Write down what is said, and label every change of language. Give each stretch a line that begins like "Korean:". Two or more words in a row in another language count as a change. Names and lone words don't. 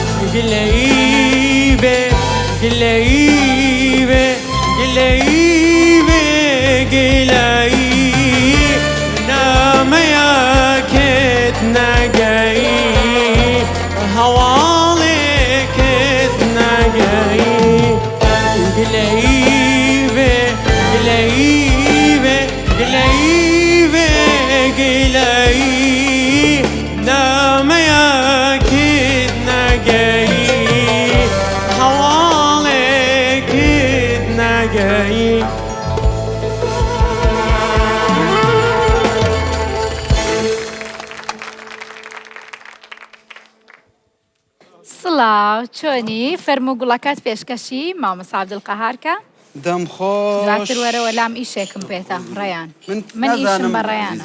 Arabic: قليبة قليبة قليبة قليبة نام يا كتنا جاي هوالك كتنا جاي قليبة قليبة قليبة قليبة نام يا كتنا جاي حوالك كتنا جاي
Central Kurdish: سڵاو چۆنی فەرموو گوڵەکەت پێشکەشی مامۆستا عەبدولقەهارکە دەمخۆش دواتر وەرەوە لام ئیشێکم پێێتە ڕێیان من ئیشم بە ڕێیانە